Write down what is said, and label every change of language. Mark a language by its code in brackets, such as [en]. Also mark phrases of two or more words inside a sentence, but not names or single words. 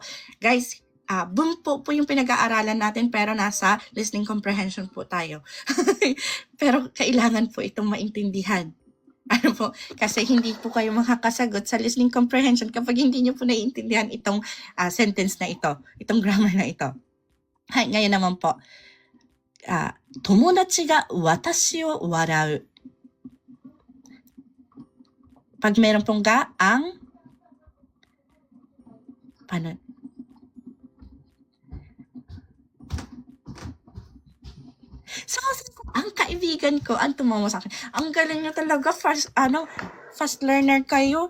[tl] Guys, bumpo po yung pinag-aaralan natin pero nasa [en] listening comprehension [tl] po tayo. Pero kailangan po itong maintindihan. Ano po? Kasi hindi po kayo makakasagot sa [en] listening comprehension [tl] kapag hindi nyo po naiintindihan itong sentence na ito, itong grammar na ito. Hay, ngayon naman po. [ja] 友達が私を笑う. [tl] Pag meron pong ga, ang, paano? So, ang kaibigan ko, ang tumawa sa akin, ang galing nyo talaga, [en] fast learner [tl] kayo.